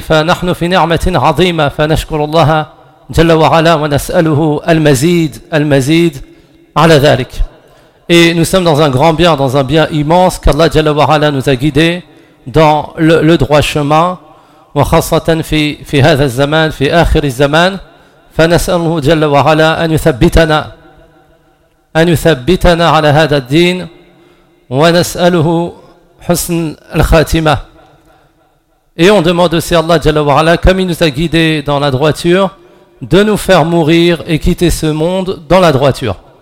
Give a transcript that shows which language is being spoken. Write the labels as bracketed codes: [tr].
[ar] Fanahnu fi ni'matin azima fanashkurullaha جل وعلا ونسأله المزيد المزيد على ذلك. [fr] Et nous sommes dans un grand bien, dans un bien immense, car Allah جل وعلا nous a guidés dans le droit chemin. [ar] وخاصة في هذا الزمان في آخر الزمان. فنسأله جل وعلا أن يثبتنا على هذا الدين ونسأله حسن الخاتمة. [fr] Et on demande aussi à Allah جل وعلا, comme il nous a guidés dans la droiture, de nous faire mourir et quitter ce monde dans la droiture.